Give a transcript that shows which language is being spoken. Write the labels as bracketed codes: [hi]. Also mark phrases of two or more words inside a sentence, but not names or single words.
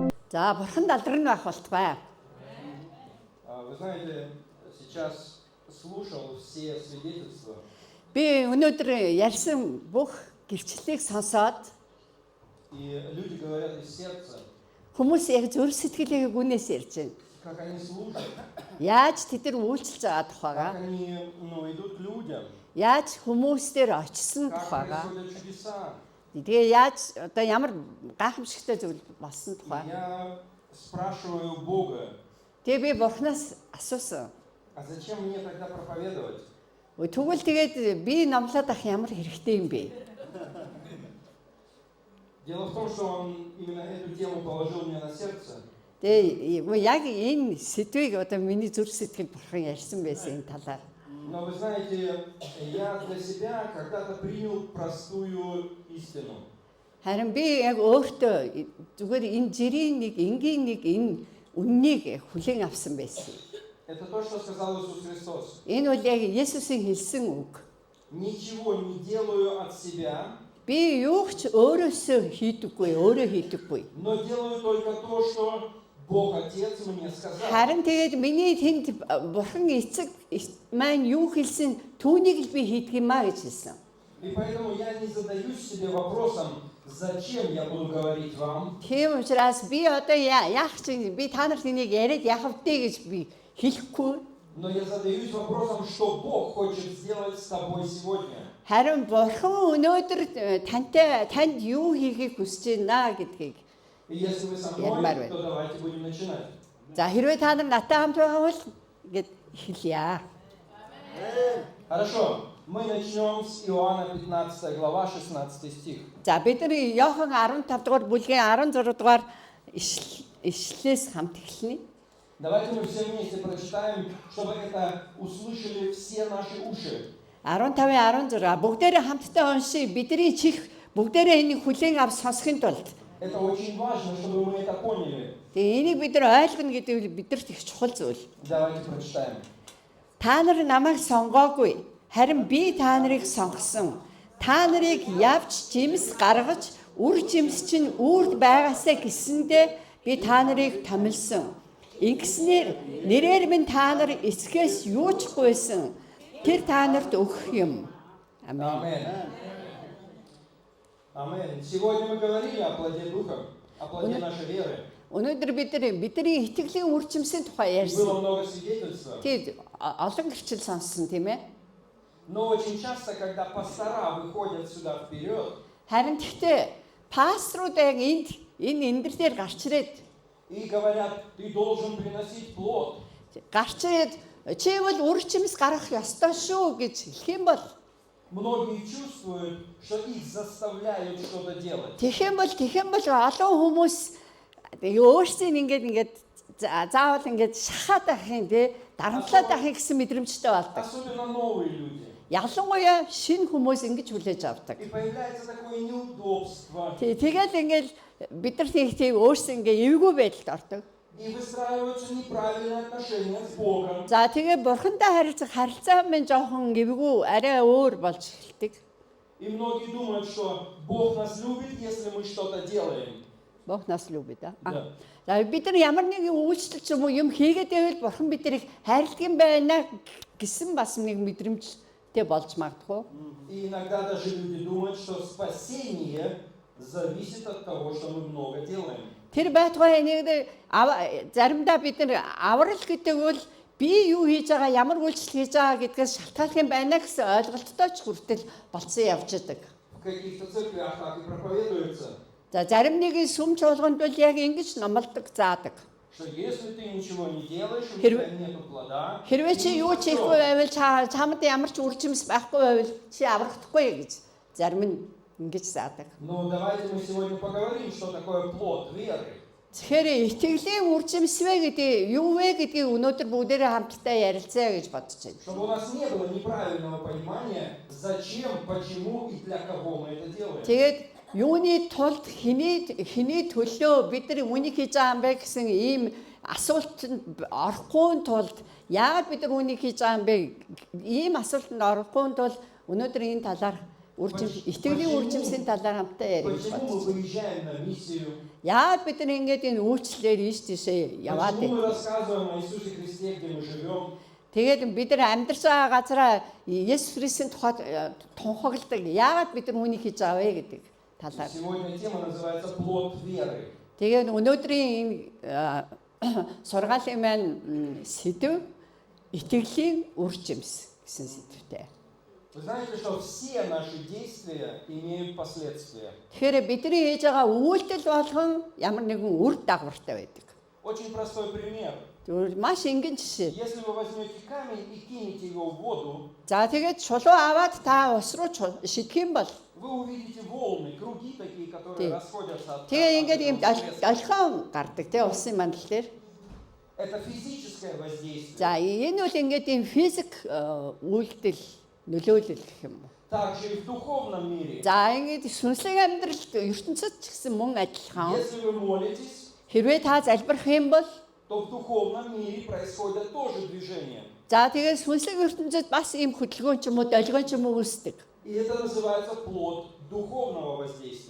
[mn] За бурхан далдрын байх болтугай. [ru] Вы знаете, сейчас слушал все свидетельства. [mn] Би өнөөдөр ярьсан бүх гэрчлэлийг сонсоод [ru] И люди говорят из сердца, [mn] хүмүүс яг зүрх сэтгэлээ гүнээс ярьж байна. [ru] как они служат, [mn] Яаж тэд нар үйлчлж байгаа [ru] как [mn] тухайгаа, [ru] они идут к людям, [mn] яаж хүмүүстээр очсон [ru] как [mn] тухайгаа, [ru] происходят чудеса. [mn] тэгээ яаж одоо ямар гайхамшигтай зүйл болсон [ru] И [mn] тухай. [ru] я спрашиваю Бога, [mn] Тэгээ би бурхнаас асуусан. [ru] а зачем мне тогда проповедовать? [mn] Тэгвэл тэгээд би номлоод ах ямар хэрэгтэй юм бэ? [ru] Дело в том, что он именно эту тему положил мне на сердце. [mn] Тэгээ яг энэ сэдвийг одоо миний зүрх сэтгэл бурхан ярьсан байсан энэ талаар. [ru] Но вы знаете, я для себя когда-то принял простую истину. [mn] Харин би яг өөртөө зүгээр энэ жирийн нэг энгийн нэг энэ үннийг хүлээн авсан байсан. [ru] Это то, что сказал Иисус Христос. [mn] Энэ бол яг Есүсийн хэлсэн үг. [ru] Ничего не делаю от себя, [mn] Би юу ч өөрөөсөө хийдэггүй, өөрөө хийдэггүй. [ru] но делаю только то, что Бог Отец мне сказал. [mn] Харин тэгээд миний тэнд бурхан эцэг маань юу хэлсэн түүнийг л би хийдэг юм а гэж хэлсэн. [ru] И поэтому я не задаюсь себе вопросом, зачем я буду говорить вам, [mn] Тийм учраас би одоо яах чинь би та нарт энийг яриад яах вэ гэж би хэлэхгүй. [ru] но я задаюсь вопросом, что Бог хочет сделать с тобой сегодня. [mn] Харин бурхан өнөөдөр танд юу хийхийг хүсэж байна гэдгийг. [ru] И если вы со [mn] Ярмар [ru] мной, [mn] байна. [ru] то давайте будем начинать. [mn] За хэрвээ та нар наттай хамт байгаа бол гэд хэлье. [ru] Хорошо, мы начнем с Иоанна 15 глава, 16 стих. [mn] За бид нар Иохан 15 дугаар бүлгийн 16 дугаар ишлэлээс хамт эхэлнэ. [ru] Давайте мы все вместе прочитаем, чтобы это услышали все наши уши. [mn] 15-16 бүгдээрээ хамтдаа уншия. Бидний чих бүгдээрээ энийг хүлээн авч сонсохын тулд [ru] Это очень важно, чтобы мы это поняли. [mn] тэгээ энийг бид нар ойлгоно гэдэг нь бидэрт их чухал зүйл. [ru] Давайте прочитаем. [mn] Та нар намайг сонгоогүй. Харин би та нарыг сонгосон. Та нарыг явж жимс гаргаж, үр жимс чинь үрд байгаасаа гэсэндээ би та нарыг томилсон. Ингэснээр нэрээр минь та нар эцгээс юу ч гуйсан. Тэр та нарт өгөх юм. Амен. Аминь. Аминь. [ru] Сегодня мы говорили о плоде Духа, о плоде нашей веры. [mn] Өнөөдөр бидний итгэлийн үр жимсийн тухай [ru] Было [mn] ярьсан. [ru] много свидетельств. [mn] Тэгээд олон гэрчил сонссон тийм ээ. [ru] Но очень часто, когда пастора выходят сюда вперед [mn] Харин тэгтээ пасторууд яг энэ эндэр дээр гарч ирээд [ru] и говорят, ты должен приносить плод, [mn] гарч ирээд чи бол үр жимс гаргах ёстой шүү гэж хэлэх юм бол [ru] многие чувствуют, что их заставляют что-то делать. [mn] тэгэх юм бол олон хүмүүс өөрсдийн ингээд заавал ингээд шахаад ахын тий дарамтлаад ахын гэсэн мэдрэмжтэй болдог. [ru] Особенно новые люди. [mn] Ялангуяа шинэ хүмүүс ингэж хүлээж авдаг. [ru] И появляется такое неудобство. [mn] Тэгээд ингээд бид нар тийм өөрсдөө ингээд эвгүй байдалд ордог. [ru] И выстраиваются неправильные отношения с Богом. [mn] За тэгээ бурхантай харилцах харилцаа минь жоохон эвгүй арай өөр болж эхэлдэг. [ru] И многие думают, что Бог нас любит, если мы что-то делаем. Бог нас любит да. Да. [mn] За бид нар ямар нэгэн үйлчлэл ч юм уу юм хийгээд байвал бурхан биднийг хайрладаг юм байна гэсэн бас нэг мэдрэмжтэй болж магадгүй. [ru] И иногда даже люди думают, что спасение зависит от того, что мы много делаем. [mn] Тэр байтугай нэг заримдаа бид нар аврал гэдэг бол би юу хийж байгаа, ямар үйлчлэл хийж байгаа гэдгээс шалтгаалх юм байна гэсэн ойлголттой ч хүртэл болцсон явж идэг. [ru] В каких-то церквях так и проповедуется, [mn] За зарим нэгэн сүм чуулганд бол яг ингэж номлодог, заадаг. [ru] что если ты ничего не делаешь, у тебя нету плода, [mn] Хэрвээ чи юу ч хийхгүй байвал чамд ямар ч үр жимс байхгүй байвал чи аврахдаггүй гэж зарим нь ингэж заадаг. [ru] но давайте мы сегодня поговорим, что такое плод веры. [mn] Тэгэхээр итгэлийн үр жимс вэ гэдэг юу вэ гэдгийг өнөөдөр бүгдээрээ хамтдаа ярилцъя гэж бодож байна. [ru] Чтобы у нас не было неправильного понимания, зачем, почему и для кого мы это делаем. [mn] Тэгээд юуны тулд хэний төлөө бид нар үнийг хийж байгаа юм бэ гэсэн ийм асуултанд орохгүй тулд яагаад бид нар үнийг хийж байгаа юм бэ? Ийм асуултанд орохгүй тулд өнөөдөр энэ талаар итгэлийн үржимсийн талаар хамтаа ярих [ru] Почему мы [mn] бодсон. [ru] выезжаем на миссию? [mn] Яагаад бид нар ингэж энэ үйлчлэлээр ийш тийшээ яваад [ru] Почему мы [mn] байна? [ru] рассказываем о Иисусе Христе, где мы живем? [mn] Тэгээд бид нар амьдарсан газараа Есүс Христосийн тухайд тунхагладаг. Яагаад бид нар үүнийг хийж аваа гэдэг талаар. [ru] Сегодня тема называется «Плод веры». [mn] Тэгээд өнөөдрийн энэ сургаалын маань сэдв итгэлийн үржимс гэсэн сэдвтэй. [ru] Вы знаете, что все наши действия имеют последствия. [mn] Тэгэхээр бидний хийж байгаа үйлдэл болгон ямар нэгэн үр дагавартай байдаг. [ru] Очень простой пример. [mn] Тэгвэл маш энгийн жишээ. [ru] Если вы возьмете камень и кинете его в воду, [mn] За тэгээд чулуу аваад та ус руу шидэх юм бол [ru] вы увидите волны, круги такие, которые расходятся от [mn] тэгээ ингээд ийм [ru] этого всплеска. [mn] олхон гардаг тий усын мандал дээр. [ru] Это физическое воздействие. [mn] За энэ бол ингээд ийм физик үйлдэл нөлөөлөл гэх юм уу. [ru] Также и в духовном мире. [mn] За ингээд сүнслэг амьдралд ертөнцид ч гэсэн мөн адилхан. [ru] Если вы молитесь, [mn] Хэрвээ та залбирх юм бол [ru] то в духовном мире происходят тоже движения. [mn] за тэгээд сүнслэг ертөнцид бас ийм хөдөлгөөн ч юм уу, долгион ч юм уу үүсдэг. [ru] И это называется плод духовного воздействия.